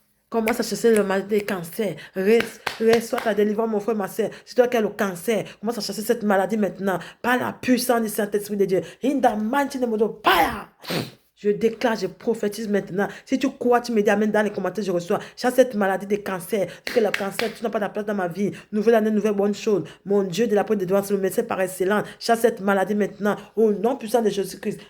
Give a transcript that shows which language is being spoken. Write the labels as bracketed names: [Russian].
[French] Commence à chasser le mal des cancers. Reçois ta délivrance, mon frère, ma soeur. Si toi qui as le cancer, commence à chasser cette maladie maintenant. Par la puissance du Saint-Esprit de Dieu. [English] In the mighty name of God, fire. [French] Je déclare, je prophétise maintenant. Si tu crois, tu me dis amen dans les commentaires, je reçois. Chasse cette maladie de cancer. Si que le cancer, tu n'as pas de place dans ma vie. Nouvelle année, nouvelle bonne chose. Mon Dieu de la porte de devant, c'est le médecin par excellence. Chasse cette maladie maintenant. Au nom puissant de Jésus-Christ.